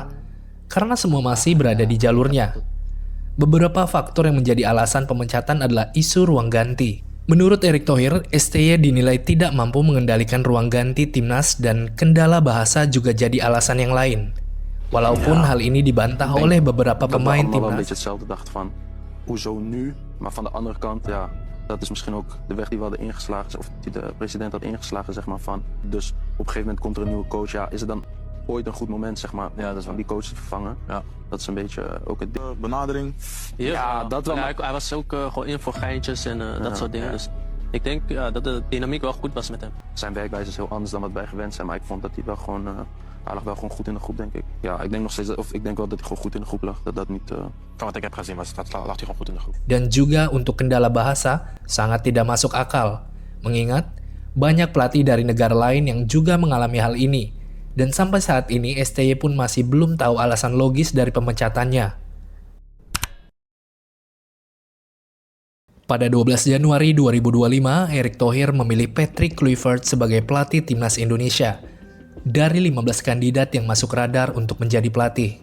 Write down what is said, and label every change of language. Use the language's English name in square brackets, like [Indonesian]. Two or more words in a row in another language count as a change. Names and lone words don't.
[Indonesian] Karena semua masih berada di jalurnya. Beberapa faktor yang menjadi alasan pemecatan adalah isu ruang ganti. Menurut Erick Thohir, STY dinilai tidak mampu mengendalikan ruang ganti timnas dan kendala bahasa juga jadi alasan yang lain. Walaupun hal ini dibantah oleh beberapa pemain timnas. [Dutch] Hoezo nu? Maar van de andere kant, ja, dat is misschien ook de weg die we hadden ingeslagen, of die de president had ingeslagen, zeg maar, van. Dus op een gegeven moment komt er een nieuwe coach. Ja, is het dan ooit een goed moment, zeg maar, om die coach te vervangen? Ja. Dat is een beetje ook het benadering. Ja, dat wel. Ja, hij was ook gewoon in voor geintjes en dat soort dingen. Dus ik denk dat de dynamiek wel goed was met hem. Zijn werkwijze is heel anders dan wat wij gewend zijn, maar ik vond dat hij wel gewoon, hij lag wel gewoon goed in de groep, denk ik. Ja, ik denk nog steeds, of ik denk wel dat hij gewoon goed in de groep lag. Dat niet. Van wat ik heb gezien lag hij gewoon goed in de groep. [Indonesian] Dan juga untuk kendala bahasa sangat tidak masuk akal, mengingat Banyak pelatih dari negara lain yang juga mengalami hal ini, dan sampai saat ini STY pun masih belum tahu alasan logis dari pemecatannya. Pada 12 Januari 2025, Erick Thohir memilih Patrick Kluivert sebagai pelatih timnas Indonesia dari 15 kandidat yang masuk radar untuk menjadi pelatih.